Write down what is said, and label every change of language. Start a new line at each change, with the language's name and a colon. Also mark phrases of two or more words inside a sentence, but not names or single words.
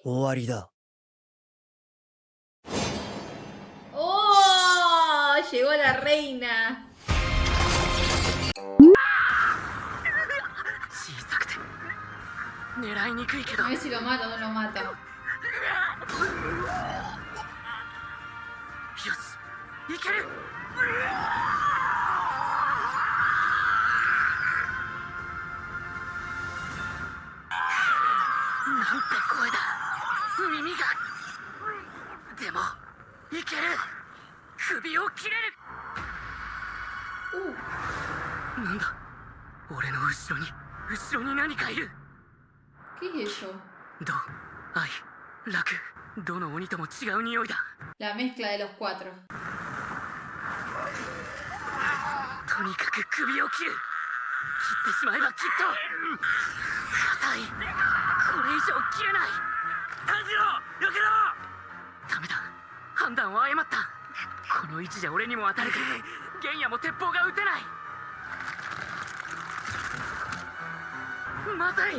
Japanese: 終わりだ。
Spanish: ¡Oh! Llegó la reina.
Japanese: 小さくて狙いにくいけど
Spanish: A ver si lo mata o no lo mata.
Japanese: よしいけるなんて声だ耳がでもいける首を切れるなんだ俺の後ろに何かいる
Spanish: ¿Qué es eso?
Japanese: ど愛楽どの鬼とも違う匂いだ
Spanish: La mezcla de los cuatro.
Japanese: とにかく首を切る切ってしまえばきっと硬いこれ以上切れない炭治郎避けろダメだ判断を誤ったこの位置じゃ俺にも当たるから玄也も鉄砲が撃てないまずい